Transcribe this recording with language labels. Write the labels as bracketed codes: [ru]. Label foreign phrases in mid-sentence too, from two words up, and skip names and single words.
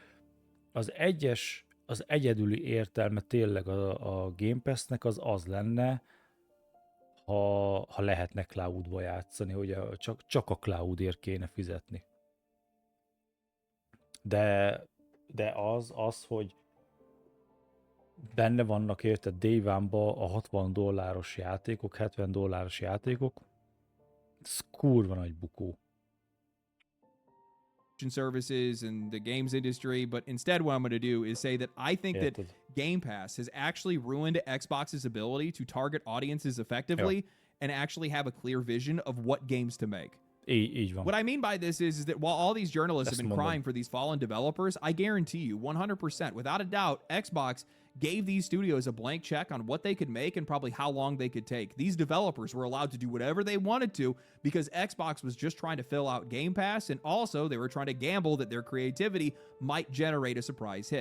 [hu] Az egyedüli értelme tényleg a Game Pass-nek az lenne, ha lehetne cloudba játszani, hogy csak a cloudért kéne fizetni. De az, hogy benne vannak érted [en] Day One- [hu] ba a $60 játékok, $70 játékok, ez kurva nagy bukó. [en] Services and the games industry, but instead what I'm going to do is say that I think that Game Pass has actually ruined Xbox's ability to target audiences effectively and actually have a clear vision of what games to make. [hu] Így van. [en] What I mean by this is that while all these journalists have been crying for these fallen developers, I guarantee you 100%, without a doubt, Xbox gave these studios a blank check on what they could make and probably how long they could take. These developers were allowed to do whatever they wanted to because Xbox was just trying to fill out Game Pass, and also they were trying to gamble that their creativity might generate a surprise hit.